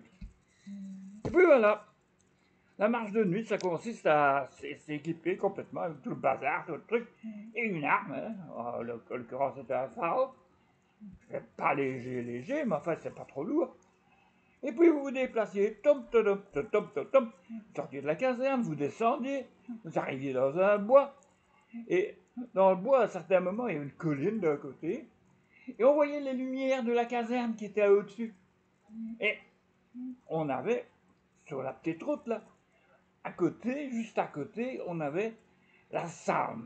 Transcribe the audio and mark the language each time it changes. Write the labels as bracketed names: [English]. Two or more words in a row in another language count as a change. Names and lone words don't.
[French] Et puis voilà, la marche de nuit, ça consiste à s'équiper complètement avec tout le bazar, tout le truc, et une arme. Hein. En l'occurrence, c'était un phare. C'est pas léger, mais enfin, c'est pas trop lourd. Et puis vous vous déplaciez, tom, tom, tom, tom, tom, tom, vous sortiez de la caserne, vous descendiez, vous arriviez dans un bois, et dans le bois, à un certain moment, il y avait une colline d'un côté, et on voyait les lumières de la caserne qui étaient au-dessus. Et on avait, sur la petite route là, à côté, juste à côté, on avait la Salme.